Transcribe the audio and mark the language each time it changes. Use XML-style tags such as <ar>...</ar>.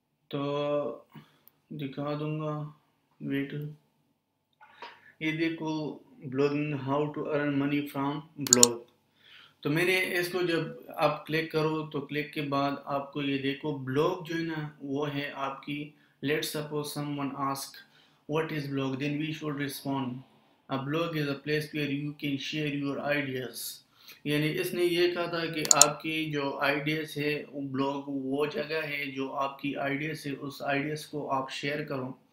<ur>تو دکھا دوں گا، ویٹ. یہ دیکھو</ur> <en>Blogging how to earn money from blog.</en> <ur>تو میں نے اس کو جب آپ کلک کرو تو کلک کے بعد آپ کو یہ دیکھو بلاگ جو ہے نا وہ ہے آپ کی.</ur> <en>Let suppose someone ask what is blog, then we should respond a blog is a place where you can share your ideas.</en> <ur>یعنی اس نے یہ کہا تھا کہ آپ کی جو آئیڈیاز ہے بلاگ وہ جگہ ہے جو آپ کی آئیڈیاز ہے، اس آئیڈیاز کو آپ شیئر کرو.</ur>